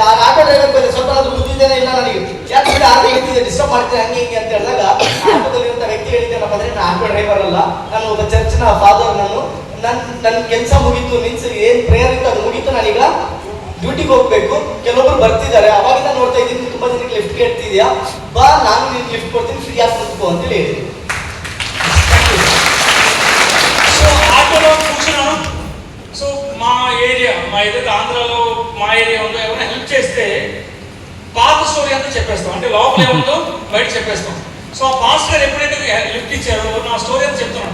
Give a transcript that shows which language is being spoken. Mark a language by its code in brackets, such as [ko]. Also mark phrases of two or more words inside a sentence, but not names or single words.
[kn] ಆ [en] auto driver [kn] ಬಂದ್ರೆ ಸ್ವಲ್ಪ ಅದು ಬುದ್ಧಿದ್ದೇನೆ ಇಲ್ಲ ನನಗೆ, ಯಾಕಂದ್ರೆ ಆಟೋ ಹೇಳ್ತಿದ್ದೆ ಡಿಸ್ಟರ್ಬ್ ಮಾಡ್ತೀನಿ ಹಂಗೆ ಹಿಂಗೆ ಅಂತ ಹೇಳಿದಾಗ ಆಟೋದಲ್ಲಿರುವಂತ ವ್ಯಕ್ತಿ ಹೇಳಿದ್ದೇನಪ್ಪ ಅಂದ್ರೆ ನಾನು [en] auto driver [kn] ಅಲ್ಲ, ನಾನು ಒಬ್ಬ [en] church father. [kn] ನನ್ನ ಕೆಲಸ ಮುಗೀತು, ಮೀನ್ಸ್ ಏನ್ ಪ್ರೇಯರ್ ಇತ್ತು ಅದು ಮುಗೀತು, ನಾನೀಗ ಡ್ಯೂಟಿಗೆ ಹೋಗ್ಬೇಕು. ಕೆಲವೊಬ್ರು ಬರ್ತಿದ್ದಾರೆ, ಅವಾಗಿಂದ ನೋಡ್ತಾ ಇದ್ದೀನಿ ತುಂಬಾ ಜನಕ್ಕೆ ಲಿಫ್ಟ್ ಕೇಳ್ತಿದ್ಯಾ, ಬಾ ನಾನು ನಿನ್ಗೆ ಲಿಫ್ಟ್ ಕೊಡ್ತೀನಿ, ಫ್ರೀ ಆಗಿ ಕುತ್ಕೋ ಅಂತೇಳಿ ಹೇಳಿದ್ರು. [te] సో ఆటోలో కూర్చున్నాను. సో మా ఏరియా, మా ఏదైతే ఆంధ్రాలో మా ఏరియా ఉందో ఎవరైనా హెల్ప్ చేస్తే పాత స్టోరీ అంతా చెప్పేస్తాం, అంటే లోపల ఏముందో బయట చెప్పేస్తాం. సో ఆ పాస్టర్ గారు ఎప్పుడైతే లిఫ్ట్ ఇచ్చారో నా స్టోరీ అంతా చెప్తున్నాను.